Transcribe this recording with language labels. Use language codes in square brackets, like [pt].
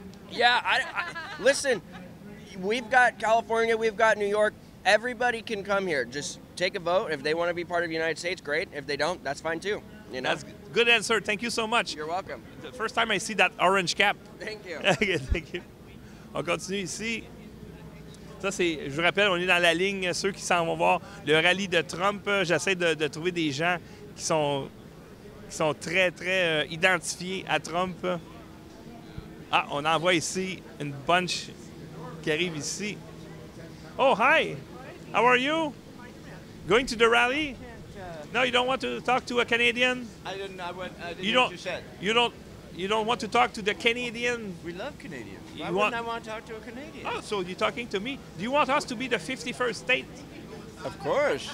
[en] Yeah, listen, we've got California, we've got New York. Everybody can come here. Just take a vote. If they want to be part of the United States, great. If they don't, that's fine too. You know? That's good answer. Thank you so much. You're welcome. The first time I see that orange cap. Thank you. Okay, thank you. [fr] On continue ici. Ça, c'est, je vous rappelle, on est dans la ligne, ceux qui s'en vont voir le rallye de Trump. J'essaie de trouver des gens qui sont très, très identifiés à Trump. Ah, on en voit ici une bunch qui arrive ici. [en] Oh, hi! How are you? Going to the rally? No, you don't want to talk to a Canadian? I didn't hear what you said. You don't want to talk to the Canadian? We love Canadians. You Why want- wouldn't I want to talk to a Canadian? Oh, so you're talking to me. Do you want us to be the 51st state? Of course.